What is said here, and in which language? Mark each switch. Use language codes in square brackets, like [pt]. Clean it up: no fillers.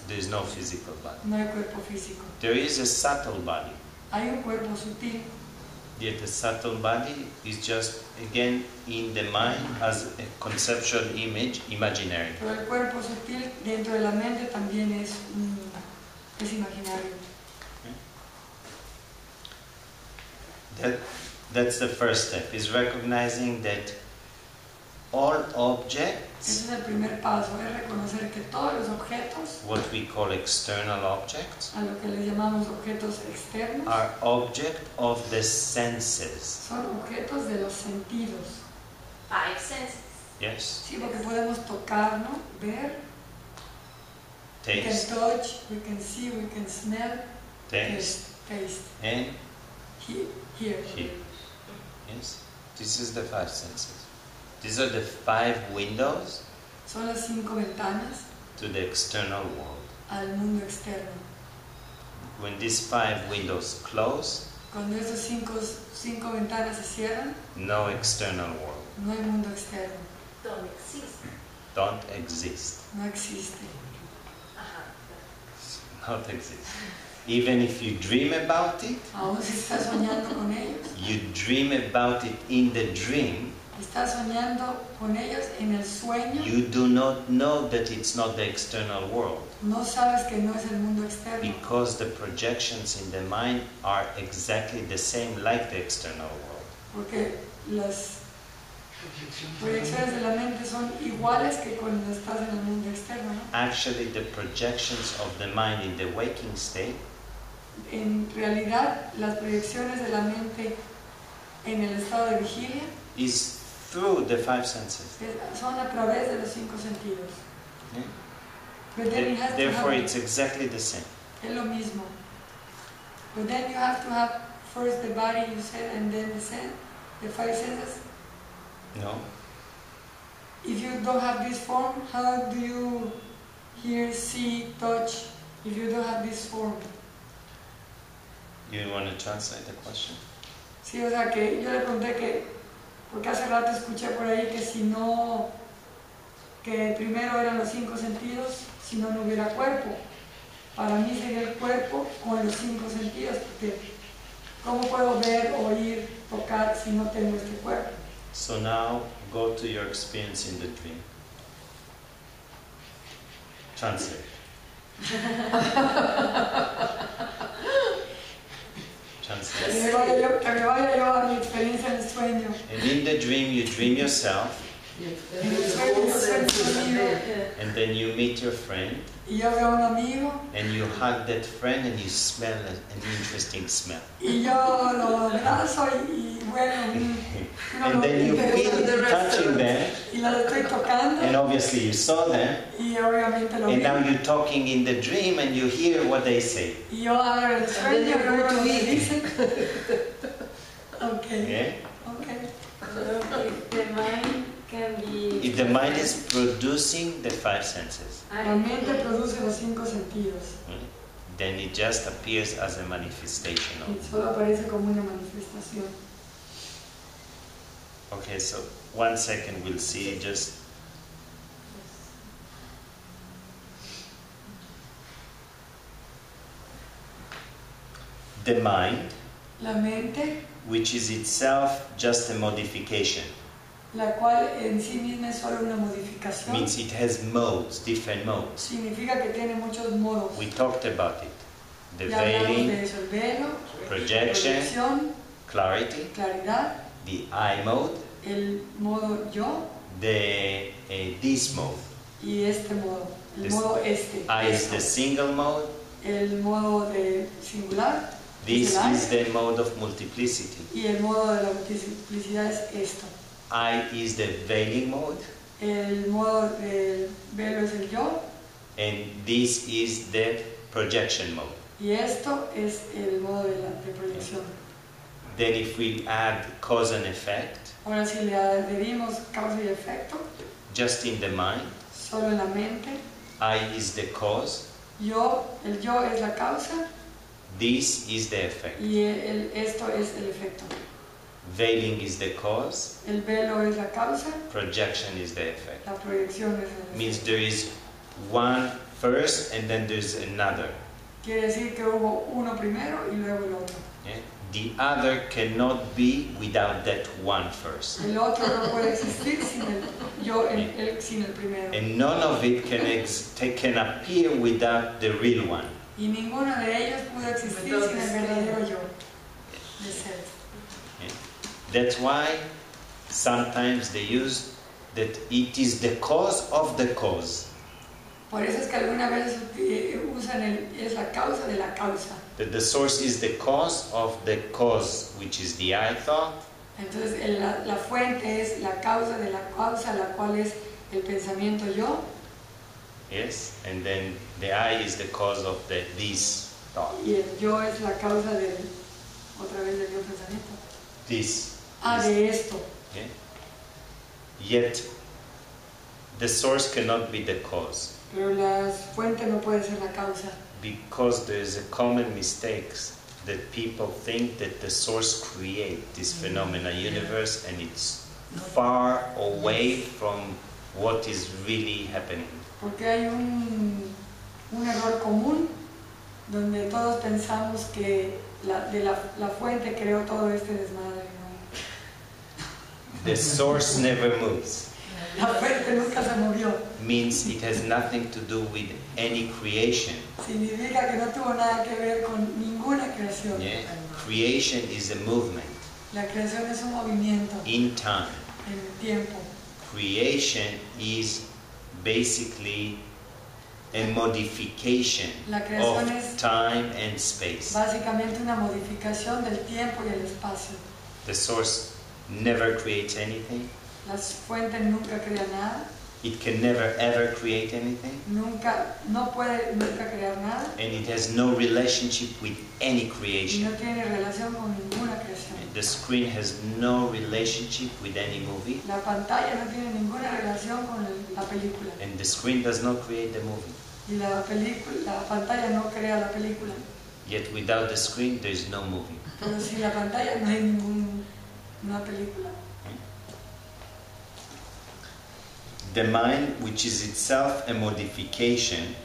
[en] There is no physical body. [es] no hay cuerpo físico. [en] There is a subtle body. [es] Hay un cuerpo sutil, [en] Yet the subtle body is just again in the mind as a conceptual image, imaginary. [es] pero el cuerpo sutil dentro de la mente también es imaginario. [en] That's the first step, is recognizing that all objects, [es] Ese es el primer paso, es reconocer que todos los objetos, [en] what we call external objects, [es] a lo que les llamamos objetos externos, [en] are object of the senses. [es] son objetos de los sentidos. [en] Five senses. Yes? [es] Sí, porque podemos tocar, ¿no? Ver, [en] we can Taste, touch, we can see, we can smell, taste, taste, and hear. hear. Yes? This is the five senses. These are the 5 windows Son las 5 ventanas to the external world. al mundo externo. When these 5 windows close, Cuando esas 5 ventanas se cierran, no external world. no hay mundo externo, Don't exist. Don't exist. [es] no existe. Ajá. [en] Not exist. Even if you dream about it, [es] Aún si estás soñando con ellos, [en] you dream about it in the dream, [es] estás soñando con ellos en el sueño, [en] you do not know that it's not the external world, [es] no sabes que no es el mundo externo, [en] because the projections in the mind are exactly the same like the external world. [es] porque las proyecciones de la mente son iguales que cuando estás en el mundo externo, ¿no? [en] Actually, the projections of the mind in the waking state [es] En realidad, las proyecciones de la mente en el estado de vigilia [en] is through the 5 senses. [es] son a través de los 5 sentidos. [en] Yeah? But then you have to Therefore, have, it's exactly the same. [es] es lo mismo. [en] But then you have to have first the body, you said, and then the five senses? No. If you don't have this form, how do you hear, see, touch, if you don't have this form? You want to translate the question? [es] Sí, o sea que yo le pregunté que, porque hace rato escuché por ahí que si no, que primero eran los 5 sentidos, si no, no hubiera cuerpo. Para mí sería el cuerpo con los 5 sentidos, porque ¿cómo puedo ver, oír, tocar si no tengo este cuerpo? [en] So now go to your experience in the dream. Translate. Translate. [es] Que me vaya yo a mi experiencia en el sueño. [en] And in the dream you dream yourself, [es] En el sueño yo sueño conmigo [en] and then you meet your friend, [es] y yo veo a un amigo [en] and you hug that friend and you smell an interesting smell. [es] y yo lo abrazo y bueno, [en] And then you feel touching them, [es] y lo estoy tocando [en] and obviously you saw them, [es] y obviamente lo [en] and now [es] vi. [en] you're talking in the dream and you hear what they say. [es] Y yo abro el sueño y veo lo que dicen. [en] Ok, Yeah? ok. If the mind can be... If the mind is producing the 5 senses, [es] La mente produce los 5 sentidos [en] then it just appears as a manifestation [es] y [en] of. [es] solo aparece como una manifestación. [en] Okay, so 1 second we'll see just. The mind, [es] La mente, [en] which is itself just a modification, [es] la cual en sí misma es solo una modificación, [en] means it has modes, different modes. [es] significa que tiene muchos modos. [en] We talked about it. The [es] Ya hablamos de [en] veiling, [es] eso, el velo, [en] projection, [es] proyección, [en] clarity, [es] claridad, [en] the I mode, [es] el modo yo [en] the this mode. [es] y este modo, el [en] This- [es] modo este. [en] I is [es] esto. [en] the single mode. [es] El modo de singular, [en] This [es] es el [en] is I, the mode of multiplicity. [es] y el modo de la multiplicidad es esto. [en] I is the veiling mode, [es] El modo del velo es el yo [en] and this is the projection mode. [es] y esto es el modo de proyección. [en] Then if we add cause and effect, [es] Ahora si le adherimos causa y efecto, [en] just in the mind, [es] solo en la mente, [en] I is the cause, [es] el yo es la causa [en] this is the effect. [es] y esto es el efecto. [en] Veiling is the cause, [es] El velo es la causa, [en] projection is the effect. [es] la proyección es el [en] Means [es] efecto. [en] there is one first and then there's another. [es] Quiere decir que hubo uno primero y luego el otro. [en] Yeah? The other cannot be without that one first. [es] El otro no puede existir sin el yo, sin el primero. [en] And none of it can appear without the real one. [es] Y ninguno de ellos pudo existir sin el verdadero yo. De ser. [en] Yeah? That's why sometimes they use that it is the cause of the cause. [es] Por eso es que algunas veces usan es la causa de la causa. [en] That the source is the cause of the cause, which is the I thought. [es] Entonces la fuente es la causa de la causa, la cual es el pensamiento yo. [en] Yes, and then the I is the cause of the this thought. [es] Y el yo es la causa del, otra vez del yo pensamiento. [en] This. [es] De esto. [en] Okay? Yet the source cannot be the cause, [es] Pero la fuente no puede ser la causa. [en] because there is a common mistake that people think that the source creates this phenomena universe and it's far away from what is really happening. [es] Porque hay un error común donde todos pensamos que la fuente creó todo este desmadre, ¿no? [en] The source never moves. [es] La fuente nunca se movió. [en] Means it has nothing to do with any creation. [es] Significa que no tuvo nada que ver con ninguna creación. [en] Yeah? Creation is a movement [es] La creación es un movimiento [en] in time. [es] en el tiempo. [en] Creation is basically a modification [es] La creación [en] of [es] es [en] time and space. [es] básicamente una modificación del tiempo y el espacio. [en] The source never creates anything. [es] La fuente nunca crea nada. [en] It can never ever create anything. [es] No puede nunca crear nada. [en] And it has no relationship with any [es] Y [en] creation. [es] no tiene relación con ninguna creación. [en] The screen has no relationship with any movie. [es] La pantalla no tiene ninguna relación con la película. [en] And the screen does not create the movie. [es] Y la pantalla no crea la película. [en] Yet without the screen, there is no movie. [es] Pero sin la pantalla no hay ninguna película. [en] The mind, which is itself a modification,